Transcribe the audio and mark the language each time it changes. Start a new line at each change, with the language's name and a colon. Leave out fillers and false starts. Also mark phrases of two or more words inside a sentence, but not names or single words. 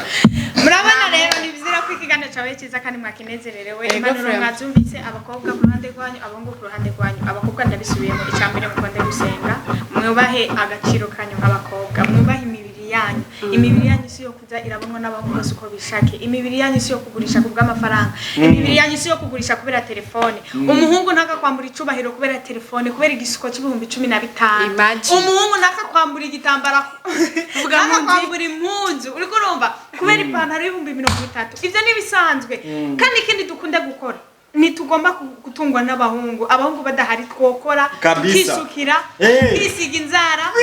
Rundi: murabona rero nibizira ko ikiganiro cyawe cyiza kandi mwakinezererewe impanuro mwabyumvise abakobwa ku ruhande rwanyu abahungu ku ruhande rwanyu abakobwa ndabisubiyemo icambere mukonde gusenga mwubahe agaciro kanyu nk'abakobwa mwubahe imibiri yanyu si yo kuza irabonwa n'abahungu bose uko bishake imibiri yanyu si yo kugurisha ku bw'amafaranga imibiri yanyu si yo kugurisha kubera telefone umuhungu ntakakwambura icubahiro kubera telefone kubera igisuko cy'ibihumbi 15 umuhungu ntakakwambura igitambara ntakakwambura impuzu uriko urumva kubera ipantaro y'ibihumbi 30 ivyo nibisanzwe kandi ikindi dukunde gukora nitugomba gutungwa n'abahungu abahungu badahari twokora kisukira kisiga inzara